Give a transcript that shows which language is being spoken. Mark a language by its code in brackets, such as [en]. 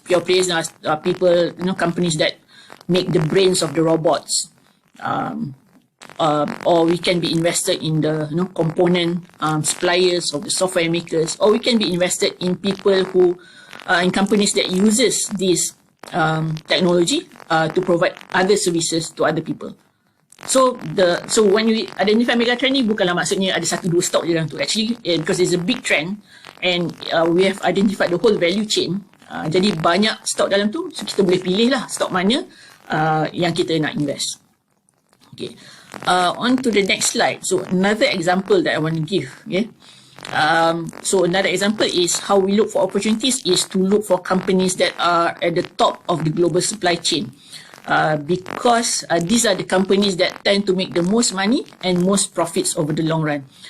[en] Pure players are people, companies that make the brains of the robots, or we can be invested in the component suppliers of the software makers, or we can be invested in people who in companies that uses this technology to provide other services to other people. So when we identify megatrend [ms] ni bukanlah maksudnya ada satu dua stok je dalam tu. [en] Actually, because it's a big trend and we have identified the whole value chain. [ms] Jadi banyak stok dalam tu, so kita boleh pilih lah stok mana yang kita nak invest. [en] Okay. On to the next slide. So another example that I want to give. Okay. So another example is how we look for opportunities is to look for companies that are at the top of the global supply chain. Because these are the companies that tend to make the most money and most profits over the long run.